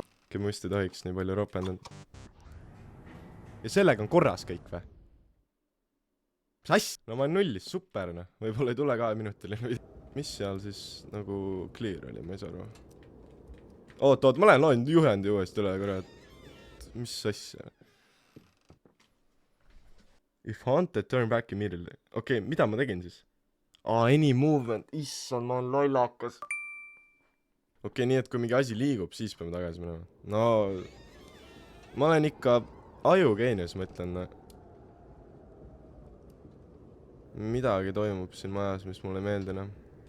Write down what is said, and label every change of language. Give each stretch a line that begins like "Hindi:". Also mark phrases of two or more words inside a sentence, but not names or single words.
Estonian: Ma vist ei tohiks nii palju ropendanud. Ja sellega on korras kõik või? Mis asja? No ma olen nullis, super, noh. Võib-olla ei tule 2-minutiline video. Mis seal siis nagu clear oli, ma ei saa aru. Oot, ma loen juhendi uuesti üle, kurat. Mis asja?
English: If haunted, turn back immediately.
Estonian: Okei, mida ma tegin siis?
English: Any movement.
Estonian: Issand, ma olen lollakas. Okei, nii et kui mingi asi liigub, siis peame tagasi minema. No, ma olen ikka ajugeenius, ma ütlen. Midagi toimub siin majas, mis mulle ei meeldi, noh.